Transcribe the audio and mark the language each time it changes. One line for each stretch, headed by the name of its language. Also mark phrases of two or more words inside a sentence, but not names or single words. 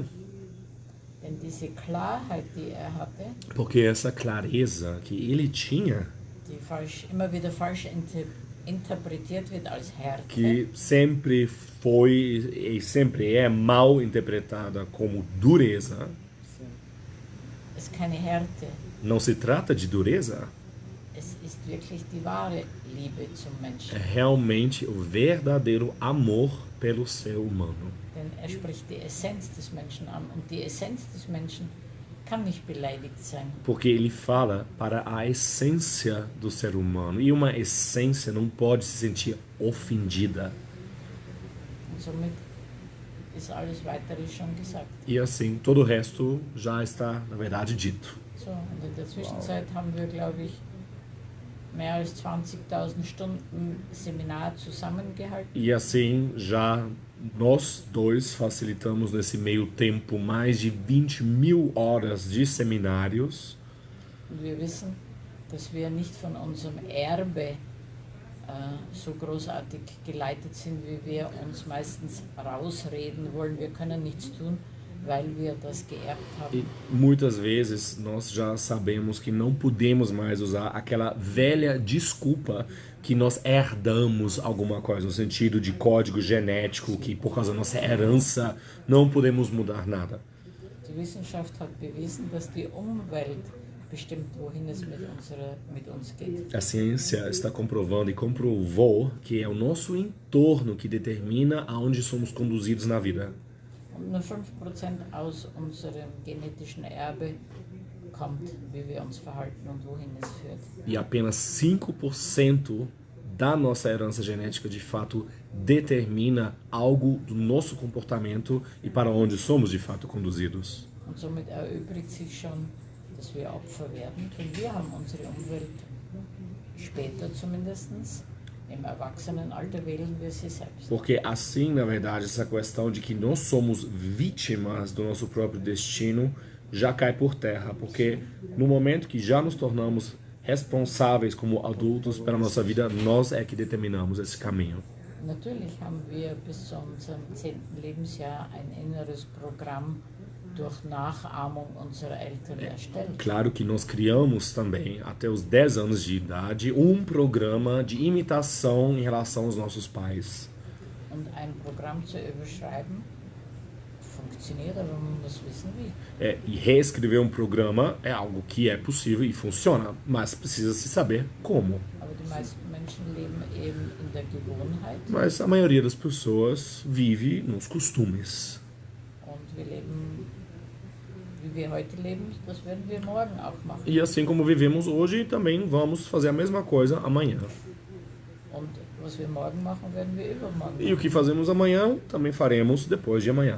German: Denn diese Klarheit, die er hatte,
Portuguese: Porque essa clareza que ele tinha,
German: die immer wieder falsch interpretiert wird als Härte,
Portuguese: que sempre foi e sempre é mal interpretada como dureza,
German: ist keine Härte.
Portuguese: não se trata de dureza,
German: Es ist wirklich die wahre Liebe zum
Portuguese: é
German: Menschen.
Portuguese: realmente o verdadeiro amor pelo ser humano.
German: Denn er spricht die Essenz des Menschen an. Und die Essenz des Menschen kann nicht beleidigt sein.
Portuguese: Porque ele fala para a essência do ser humano. E uma essência não pode se sentir ofendida.
German: Und somit ist alles Weitere schon gesagt.
Portuguese: E assim, todo o resto já está, na verdade, dito.
German: So, und in der Zwischenzeit haben wir, glaube ich, mehr als 20.000 Stunden Seminar zusammengehalten.
Portuguese: E assim, já nós dois facilitamos nesse meio tempo mais de 20.000 horas de seminários.
German: Und wir wissen, dass wir nicht von unserem Erbe so großartig geleitet sind, wie wir uns meistens rausreden wollen. Wir können nichts tun, weil wir das geerbt
Portuguese: E
German: haben.
Portuguese: muitas vezes nós já sabemos que não podemos mais usar aquela velha desculpa que nós herdamos alguma coisa, no sentido de código genético, que por causa da nossa herança não podemos mudar nada.
German: Die Wissenschaft hat bewiesen, dass die Umwelt bestimmt, wohin es mit uns geht.
Portuguese: A ciência está comprovando e comprovou que é o nosso entorno que determina aonde somos conduzidos na vida.
German: Und nur 5% aus unserem genetischen Erbe kommt, wie wir uns verhalten und wohin es führt.
Portuguese: E apenas 5% da nossa herança genética de fato determina algo do nosso comportamento e para onde somos de fato conduzidos.
German: Und somit erübrigt sich schon, dass wir Opfer werden, denn wir haben unsere Umwelt später zumindest, im Erwachsenenalter wählen wir sie selbst.
Portuguese: Porque assim, na verdade, essa questão de que nós somos vítimas do nosso próprio destino já cai por terra, porque no momento que já nos tornamos responsáveis como adultos pela nossa vida, nós é que determinamos esse caminho.
German: Natürlich haben wir bis zu unserem 10. Lebensjahr ein inneres Programm durch Nachahmung unserer Eltern erstellt.
Portuguese: Claro que nós criamos também, até os 10 anos de idade, um programa de imitação em relação aos nossos pais.
German: Und ein Programm zu überschreiben, funktioniert, aber man muss wissen wie.
Portuguese: E reescrever um programa é algo que é possível e funciona, mas precisa se saber como.
German: Aber die meisten Menschen leben eben in der Gewohnheit
Portuguese: Mas a maioria das pessoas vive nos costumes.
German: und wir leben, wie wir heute leben, das werden wir morgen auch machen.
Portuguese: E assim como vivemos hoje, também vamos fazer a mesma coisa amanhã.
German: Und was wir morgen machen, werden wir übermorgen
Portuguese: E o
German: machen.
Portuguese: que fazemos amanhã, também faremos depois de amanhã.